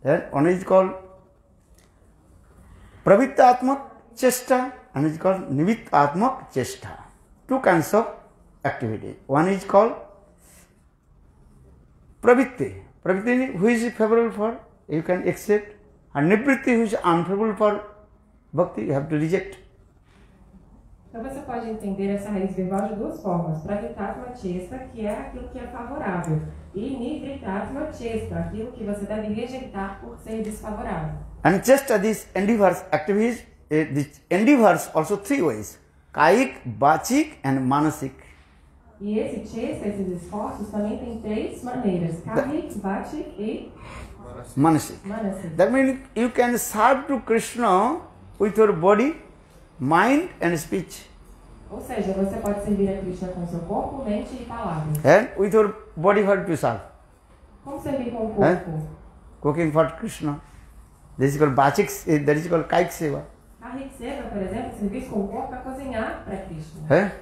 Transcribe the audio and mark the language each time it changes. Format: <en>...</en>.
<en>One is called pravittatmak chesta and is called nimittatmak chesta. Two kinds of activity. One is called pravitti. Pravitti, who is favorable for, you can accept, and nivritti, who is unfavorable for bhakti, you have to reject.</en> <pt>Então você pode entender essa raiz verbal de duas formas. Pravittatma chesta, que é aquilo que é favorável, e nivrittatma chesta, aquilo que você deve rejeitar por ser desfavorável.</pt> <en>And chesta, these endeavors, activities, these endeavors also three ways: kaik, bachik and manasik.</en> <pt>E esse chesta, esses esforços, também tem três maneiras: kahik, bachik e manasik.</pt> <en>That means you can serve to Krishna with your body, mind and speech.</en> <pt>Ou seja, você pode servir a Krishna com seu corpo, mente e palavras.</pt> <en>And with your body, what to serve?</en> <pt>Como servir com o corpo?</pt> <en>Cooking for Krishna. This is called bachik, that is called kaik seva.</en> <pt>Kahik seva, por exemplo, servir com o corpo é cozinhar para Krishna.</pt>